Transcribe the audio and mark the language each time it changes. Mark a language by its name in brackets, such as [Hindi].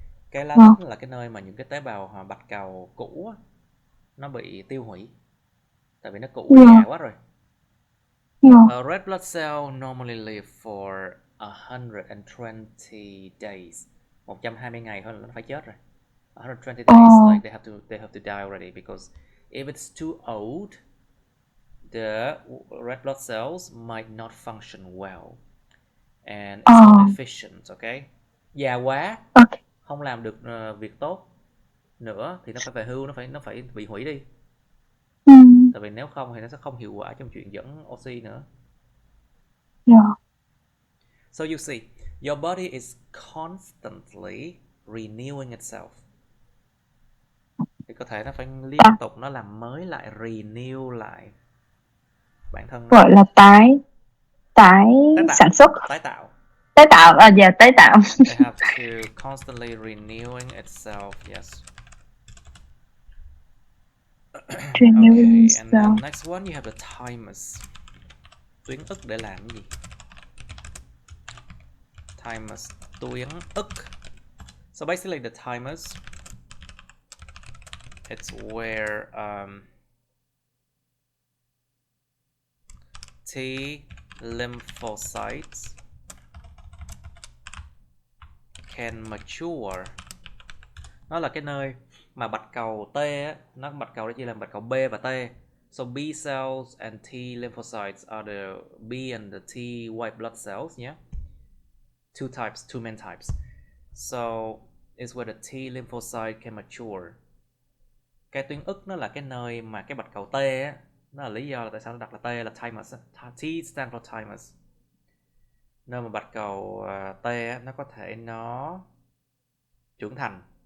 [Vietnamese] Cái lá đất là cái nơi mà những cái tế bào bạch cầu cũ á, nó bị tiêu hủy. Tại vì nó cũ già quá rồi. [English] A red blood cell normally live for 120 days. [Vietnamese] 120 ngày thôi là nó phải chết rồi. [English] 120 days, like they have to die already, because if it's too old, the red blood cells might not function well and it's not efficient. [Vietnamese] Okay, già quá, không làm được việc tốt nữa thì nó phải về hưu, nó phải bị hủy đi. Tại vì nếu không thì nó sẽ không hiệu quả trong chuyện dẫn oxy nữa. [English] So you see, your body is constantly renewing itself. [Vietnamese] Thì có thể nó phải liên tục nó làm mới lại, renew lại bản thân nó. Gọi là tái sản xuất, tái tạo. Tái tạo. [English] They have to constantly renewing itself. Yes. Okay, and then next one you have the thymus. [Vietnamese] Tuyến ức để làm gì? [English] Thymus, tuyến ức. So basically the thymus, it's where T lymphocytes can mature. [Vietnamese] Nó là cái nơi mà bạch cầu T á, nó bạch cầu đó chia làm bạch cầu B và T. [English] So B cells and T lymphocytes are the B and the T white blood cells, yeah. Two main types. So it's where the T lymphocyte can mature. [Vietnamese] Cái tuyến ức nó là cái nơi mà cái bạch cầu T á, nó là lý do là tại sao nó đặt là T là thymus. [English] T stand for thymus. [Vietnamese] Nơi mà bạch cầu T á, nó có thể nó trưởng thành.